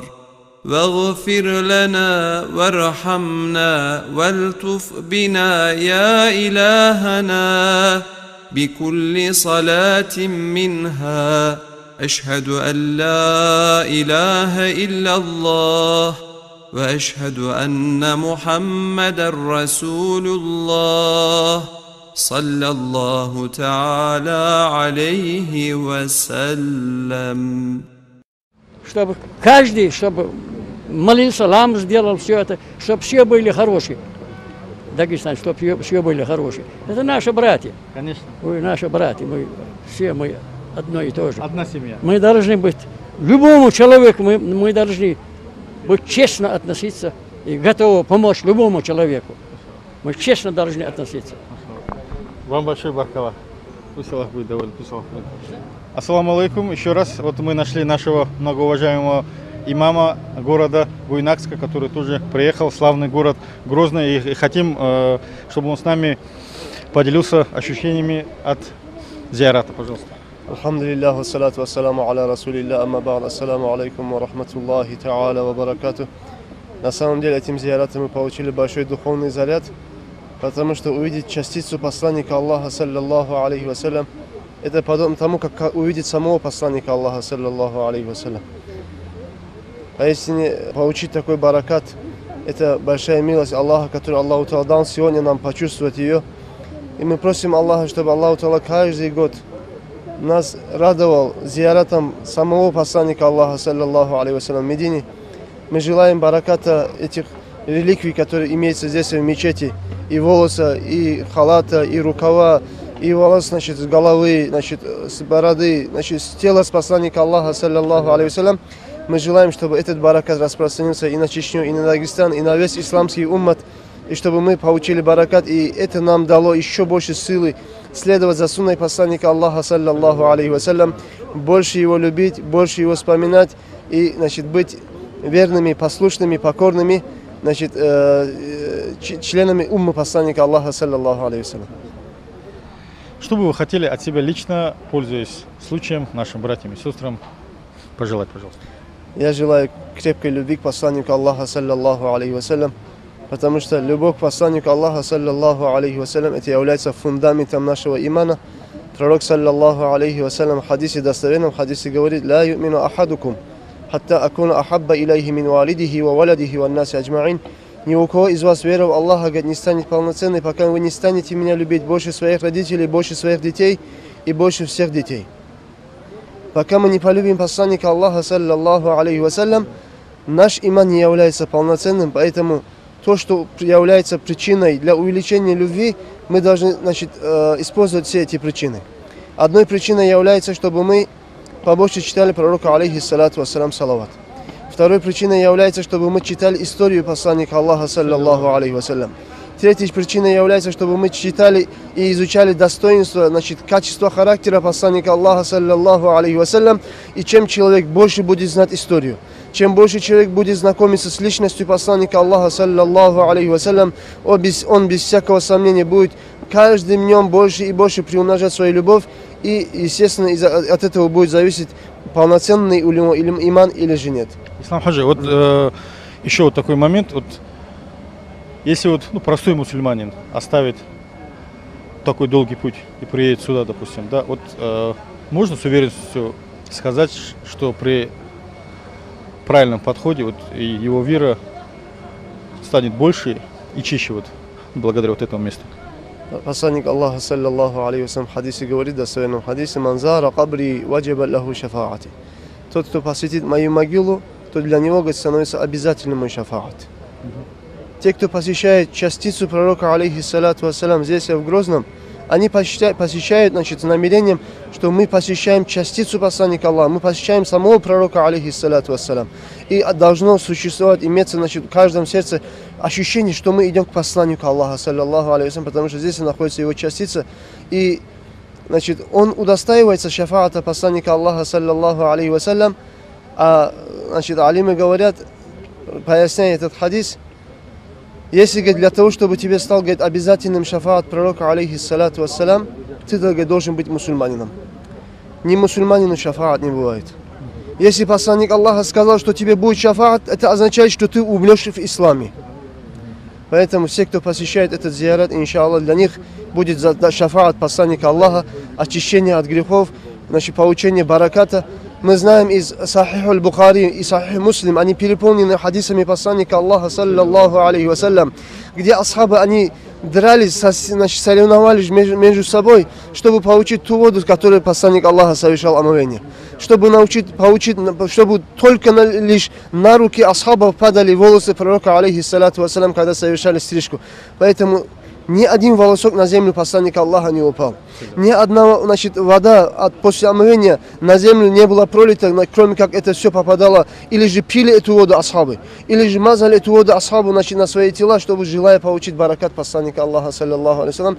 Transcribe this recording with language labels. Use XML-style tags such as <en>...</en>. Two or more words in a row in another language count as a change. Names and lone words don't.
<ar>واغفر لنا وارحمنا والطف بنا يا إلهنا بكل صلاة منها أشهد أن لا إله إلا الله وأشهد أن محمدا رسول الله صلى الله تعالى عليه وسلم.</ar> <ru>Чтобы каждый, чтобы молился, лам сделал все это, чтобы все были хорошие. Дагестан, чтобы все были хорошие. Это наши братья. Конечно. Вы наши братья, мы одно и то же. Одна семья. Мы должны быть, любому человеку мы должны быть честно относиться и готовы помочь любому человеку. Мы честно должны относиться. Вам большой баркала. Пусть Аллах будет доволен. Пусть Аллах будет.</ru> <ar>السلام عليكم.</ar> <ru>Еще раз, вот мы нашли нашего многоуважаемого имама города Буйнакска, который тоже приехал в славный город Грозный. И хотим, чтобы он с нами поделился ощущениями от зиарата, пожалуйста.</ru> <ar>الحمد لله، والصلاة والسلام على رسول الله، أما بعد، السلام عليكم ورحمة الله تعالى وبركاته.</ar> <ru>На самом деле, этим зиаратом мы получили большой духовный заряд, потому что увидеть частицу посланника Аллаха,</ru> <ar>صلى الله عليه وسلم,</ar> <ru>это подобно тому, как увидеть самого посланника Аллаха,</ru> <ar>صلى الله عليه وسلم.</ar> <ru>Поистине, получить такой баракат, это большая милость Аллаха, которую</ru> <ar>الله تعالى</ar> <ru>дал сегодня нам почувствовать ее. И мы просим Аллаха, чтобы</ru> <ar>الله تعالى</ar> <ru>каждый год нас радовал зиаратом самого посланника Аллаха,</ru> <ar>صلى الله عليه وسلم,</ar> <ru>в Медине. Мы желаем бараката этих реликвий, которые имеются здесь в мечети, и волоса, и халата, и рукава, и волос, значит, с головы, значит, с бороды, значит, с тела с посланника Аллаха,</ru> <ar>صلى الله عليه وسلم.</ar> <ru>Мы желаем, чтобы этот баракат распространился и на Чечню, и на Дагестан, и на весь исламский уммат, и чтобы мы получили баракат, и это нам дало еще больше силы следовать за сунной посланника Аллаха,</ru> <ar>صلى الله عليه وسلم,</ar> <ru>больше его любить, больше его вспоминать, и, значит, быть верными, послушными, покорными, значит, членами уммы посланника Аллаха,</ru> <ar>صلى الله عليه وسلم.</ar> <ru>Что бы вы хотели от себя лично, пользуясь случаем, нашим братьям и сестрам, пожелать, пожалуйста? Я желаю крепкой любви к посланнику Аллаха,</ru> <ar>صلى الله عليه وسلم,</ar> <ru>потому что любовь к посланнику Аллаха,</ru> <ar>صلى الله عليه وسلم,</ar> <ru>это является фундаментом нашего имана. Пророк,</ru> <ar>صلى الله عليه وسلم,</ar> <ru>в хадисе достоверном, в хадисе говорит:</ru> <ar>«لا يؤمن أحدكم حتى أكون أحب إليه من والده وولده والناس أجمعين».</ar> <ru>Ни у кого из вас вера в Аллаха, говорит, не станет полноценной, пока вы не станете меня любить больше своих родителей, больше своих детей и больше всех детей. Пока мы не полюбим посланника Аллаха,</ru> <ar>صلى الله عليه وسلم,</ar> <ru>наш иман не является полноценным, поэтому то, что является причиной для увеличения любви, мы должны, значит, использовать все эти причины. Одной причиной является, чтобы мы побольше читали пророка,</ru> <ar>عليه الصلاة والسلام,</ar> <ru>салават. Второй причиной является, чтобы мы читали историю посланника Аллаха,</ru> <ar>صلى الله عليه وسلم.</ar> <ru>Третьей причиной является, чтобы мы читали и изучали достоинства, значит, качество характера посланника Аллаха,</ru> <ar>صلى الله عليه وسلم.</ar> <ru>И чем человек больше будет знать историю, чем больше человек будет знакомиться с личностью посланника Аллаха,</ru> <ar>صلى الله عليه وسلم,</ar> <ru>он без всякого сомнения будет каждым днем больше и больше приумножать свою любовь. И, естественно, от этого будет зависеть, полноценный у него иман или же нет. Ислам Хаджи, вот еще вот такой момент. Вот, если вот простой мусульманин оставит такой долгий путь и приедет сюда, допустим, да, вот можно с уверенностью сказать, что при правильном подходе вот, и его вера станет больше и чище вот, благодаря вот этому месту. Посланник Аллаха,</ru> <ar>صلى الله عليه وسلم,</ar> <ru>в хадисе говорит, в достоверном хадисе:</ru> <ar>«من زار قبري وجبت له شفاعتي».</ar> <ru>Тот, кто посетит мою могилу, то для него, говорит, становится обязательным мой шафаат. Те, кто посещает частицу пророка,</ru> <ar>عليه الصلاة والسلام,</ar> <ru>здесь в Грозном, они посещают, значит, с намерением, что мы посещаем частицу посланника Аллаха, мы посещаем самого пророка,</ru> <ar>عليه الصلاة والسلام.</ar> <ru>И должно существовать, иметься, значит, в каждом сердце ощущение, что мы идем к посланнику Аллаха,</ru> <ar>صلى الله عليه وسلم,</ar> <ru>потому что здесь находится его частица. И, значит, он удостаивается шафаата посланника Аллаха,</ru> <ar>صلى الله عليه وسلم.</ar> <ru>А, значит, алимы говорят, поясняя этот хадис, если, говорит, для того, чтобы тебе стал, говорит, обязательным шафаат пророка,</ru> <ar>عليه الصلاة والسلام,</ar> <ru>ты, говорит, должен быть мусульманином. Не мусульманину шафаат не бывает. Если посланник Аллаха сказал, что тебе будет шафаат, это означает, что ты умрешь в исламе. Поэтому все, кто посещает этот зиарат, иншаллах, для них будет шафаат посланника Аллаха, очищение от грехов, значит, получение бараката. Мы знаем из Сахих аль-Бухари и Сахих Муслим, они переполнены хадисами посланника Аллаха,</ru> <ar>صلى الله عليه وسلم,</ar> <ru>где асхабы, они дрались, значит, соревновались между собой, чтобы получить ту воду, которую посланник Аллаха совершал омовение. Чтобы чтобы только лишь на руки асхабов падали волосы пророка,</ru> <ar>عليه الصلاة والسلام,</ar> <ru>когда совершали стрижку. Поэтому ни один волосок на землю посланника Аллаха не упал. Ни одна, значит, вода после омовения на землю не была пролита, кроме как это все попадало. Или же пили эту воду асхабы, или же мазали эту воду асхабу, значит, на свои тела, чтобы, желая получить баракат посланника Аллаха,</ru> <ar>صلى الله عليه وسلم.</ar>